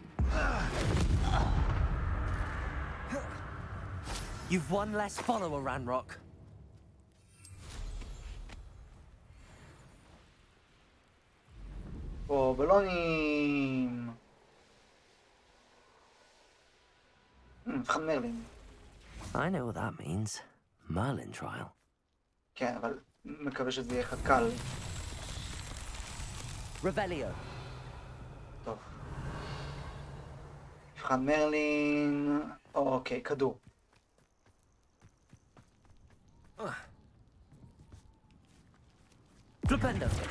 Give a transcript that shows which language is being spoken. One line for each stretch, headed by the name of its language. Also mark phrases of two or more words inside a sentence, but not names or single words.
English: You've one less follower, Ranrock.
Hebrew: פה בלונים. מבחן מרלין.
English: I know what that means. Merlin trial.
Hebrew: כן, אבל מקווה שזה יהיה קל. Revelio. טוב. מבחן מרלין. אוקיי, כדור. Flipendo.